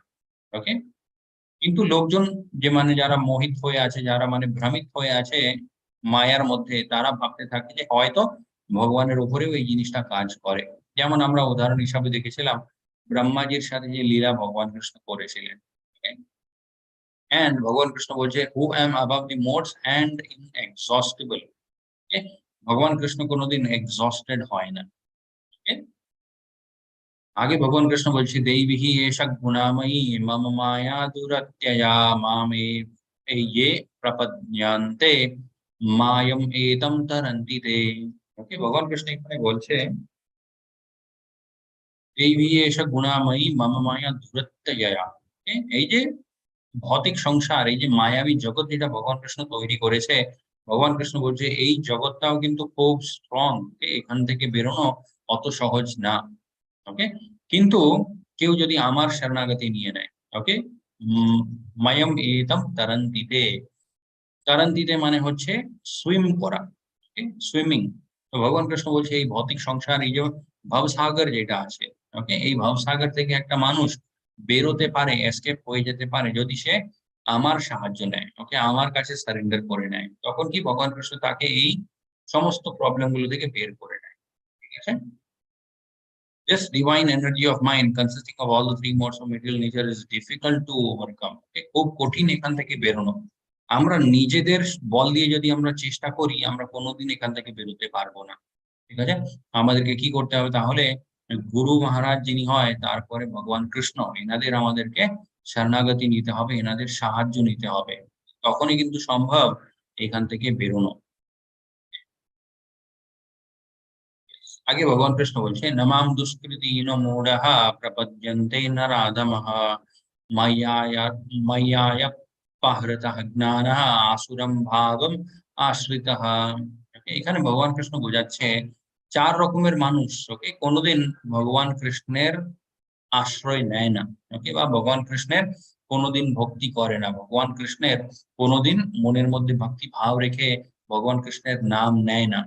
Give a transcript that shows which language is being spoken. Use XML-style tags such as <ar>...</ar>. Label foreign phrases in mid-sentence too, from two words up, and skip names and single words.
<bn>ওকে, কিন্তু লোকজন যে মানে যারা মোহিত হয়ে আছে, যারা মানে ভ্রমিত হয়ে আছে মায়ার মধ্যে, তারা ভাবতে থাকে যে হয়তো ভগবানের উপরেও এই জিনিসটা কাজ করে। যেমন আমরা উদাহরণ হিসাবে দেখেছিলাম ব্রহ্মাজির সাথে যে লীলা ভগবান কৃষ্ণ করেছিলেন। এন্ড ভগবান কৃষ্ণ বলছে</bn> <en>who am above the modes and inexhaustible.</en> <bn>ভগবান কৃষ্ণ কোনোদিন এক্সস্টেড হয় না। আগে ভগবান কৃষ্ণ বলছে</bn> <sa>देवी एष गुणामयी मम माया दुरत्यया मामे ये प्रपद्यन्ते मायम एतम तरन्ति ते।</sa> <bn>ওকে, ভগবান কৃষ্ণ এখানে বলছে</bn> <sa>देवी एष गुणामयी मम माया दुरत्यया।</sa> <bn>এই যে ভৌতিক সংসার, এই যে মায়াবী জগৎ যেটা ভগবান কৃষ্ণ তৈরি করেছে, ভগবান কৃষ্ণ বলছে এই জগৎটাও কিন্তু খুব স্ট্রং, এখান থেকে বেরোনো অত সহজ না। ওকে, কিন্তু কেউ যদি আমার শরণাগতি নিয়ে নেয়, ওকে,</bn> <sa>मायम एतम तरन्तिते।</sa> <bn>তরন্তিতে মানে হচ্ছে সুইম করা, সুইমিং। তো ভগবান কৃষ্ণ বলছে এই ভৌতিক সংসার, এই যে ভবসাগর যেটা আছে, ওকে, এই ভবসাগর থেকে একটা মানুষ বেরোতে পারে, এসকেপ হয়ে যেতে পারে যদি সে আমার সাহায্য নেয়, ওকে, আমার কাছে সারেন্ডার করে নেয়। তখন কি ভগবান কৃষ্ণ তাকে এই সমস্ত প্রবলেম গুলো থেকে বের করে নেয়। ঠিক আছে,</bn> <en>this divine energy of mind consisting of all the three modes of material nature is difficult to overcome.</en> <bn>খুব কঠিন এখান থেকে বেরোনো। আমরা নিজেদের বল দিয়ে যদি আমরা চেষ্টা করি, আমরা কোনোদিন এখান থেকে বেরোতে পারবো না। ঠিক আছে, আমাদেরকে কি করতে হবে তাহলে? গুরু মহারাজ যিনি হয়, তারপরে ভগবান কৃষ্ণ, এনাদের আমাদেরকে শরণাগতি নিতে হবে, এনাদের সাহায্য নিতে হবে। তখনই কিন্তু সম্ভব এখান থেকে বেরোনো। আগে ভগবান কৃষ্ণ বলছে</bn> <sa>नमाम दुष्कृतिनो मूढ़ः प्रपद्यन्ते नराधमः मय्याय मय्यायपहृतः ज्ञानः आसुरं भावम आश्रितः।</sa> <bn>এখানে ভগবান কৃষ্ণ বোঝাচ্ছে চার রকমের মানুষ, ওকে, কোনোদিন ভগবান কৃষ্ণের আশ্রয় নেয় না, ওকে, বা ভগবান কৃষ্ণের কোনোদিন ভক্তি করে না, ভগবান কৃষ্ণের কোনোদিন মনের মধ্যে ভক্তি ভাব রেখে ভগবান কৃষ্ণের নাম নেয় না।</bn>